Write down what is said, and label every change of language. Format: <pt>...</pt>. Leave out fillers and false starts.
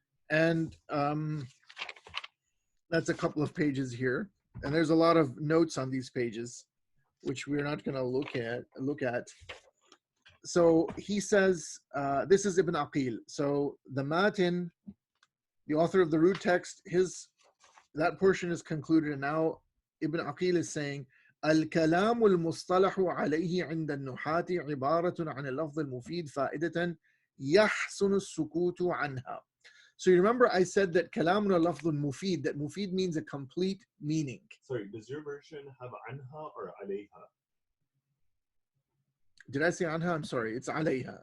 <en>And that's a couple of pages here. And there's a lot of notes on these pages, which we're not going to look at. So he says, this is Ibn Aqīl. So the Matin, the author of the root text, that portion is concluded. And now Ibn Aqīl is saying,</en> <ar>الكلام المصطلح عليه عند النحاة عبارة عن اللفظ المفيد فائدة يحسن السكوت عنها.</ar> <en>So you remember I said that</en> <ar>كلام اللفظ المفيد,</ar> <en>that mufid means a complete meaning. Sorry, does your version have عنها or عليها? Did I say عنها? I'm sorry, it's عليها.</en>